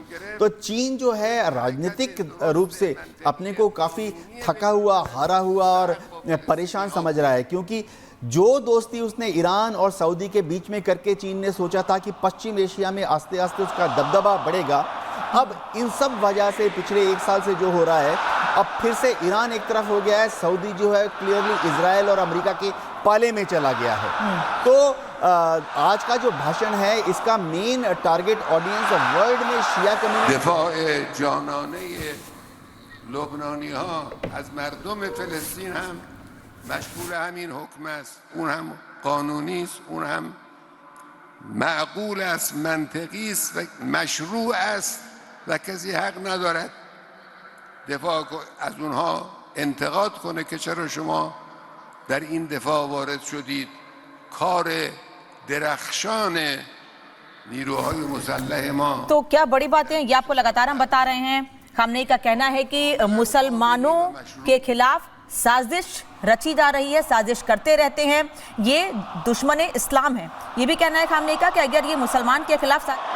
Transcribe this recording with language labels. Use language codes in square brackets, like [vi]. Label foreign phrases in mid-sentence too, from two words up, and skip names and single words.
[hi] तो चीन जो है राजनीतिक रूप से अपने को काफ़ी थका हुआ, हारा हुआ और परेशान समझ रहा है, क्योंकि जो दोस्ती उसने ईरान और सऊदी के बीच में करके चीन ने सोचा था कि पश्चिम एशिया में आस्ते आस्ते उसका दबदबा बढ़ेगा, अब इन सब वजह से पिछले 1 साल से जो हो रहा है, अब फिर से ईरान एक तरफ हो गया है, सऊदी जो है क्लियरली इजराइल और अमेरिका के पाले में चला गया है। तो आज का जो भाषण है, इसका [en] main target audience [hi] वर्ल्ड में [en] Shia community. [fa] دفاع جانانه لبنانی‌ها از مردم فلسطین هم مشمول همین حکم است، اون هم قانونی است، اون هم معقول است، منطقی است و مشروع است و کسی حق ندارد دفاع از اونها انتقاد کنه که چرا شما در این دفاع وارد شدید. کار درخشان نیروهای مسلح ما। [hi] तो क्या बड़ी बातें ये आपको लगातार हम बता रहे हैं। खामनेई का कहना है कि मुसलमानों के खिलाफ साजिश रची जा रही है, साजिश करते रहते हैं, ये दुश्मन इस्लाम है। ये भी कहना है खामनेई का कि अगर ये मुसलमान के खिलाफ